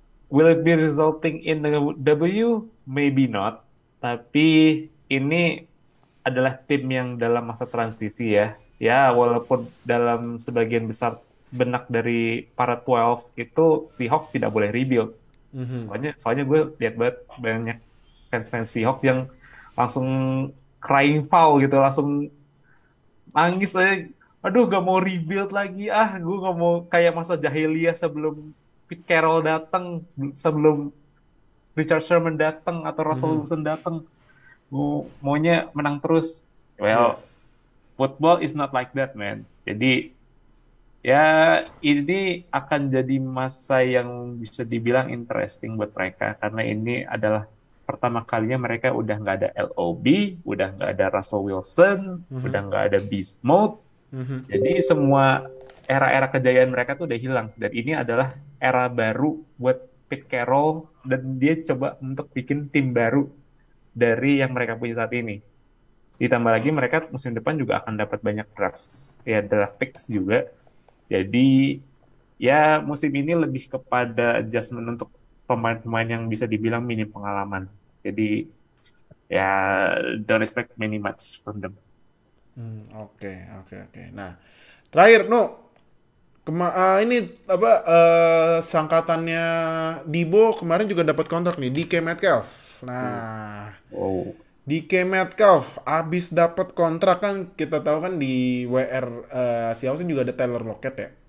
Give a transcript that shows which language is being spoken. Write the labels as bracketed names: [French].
[English] Will it be resulting in a W? Maybe not. [Indonesian] Tapi ini adalah tim yang dalam masa transisi ya. Ya, walaupun dalam sebagian besar benak dari para 12 itu Seahawks tidak boleh rebuild. Soalnya gue lihat banyak fans Seahawks yang langsung [English] crying foul [Indonesian] gitu, langsung nangis aja. Aduh, gak mau rebuild lagi. Gue gak mau kayak masa jahiliyah sebelum Pete Carroll datang, sebelum Richard Sherman datang atau Russell Wilson datang. Gue maunya menang terus. [English] Well, football is not like that, man. [Indonesian] Jadi ya ini akan jadi masa yang bisa dibilang interesting buat mereka karena ini adalah pertama kalinya mereka udah nggak ada LOB, udah nggak ada Russell Wilson, udah nggak ada Beast Mode. Jadi semua era-era kejayaan mereka tuh udah hilang. Dan ini adalah era baru buat Pete Carroll, dan dia coba untuk bikin tim baru dari yang mereka punya saat ini. Ditambah lagi mereka musim depan juga akan dapat banyak draft picks juga. Jadi ya musim ini lebih kepada adjustment untuk pemain-pemain yang bisa dibilang minim pengalaman. Jadi ya [English] don't expect many much from them. [Indonesian] Oke. Nah, terakhir ini apa sangkatannya Dibo kemarin juga dapat kontrak nih, DK Metcalf. Nah, DK Metcalf abis dapat kontrak kan, kita tahu kan di WR Seahawks juga ada Tyler Lockett ya.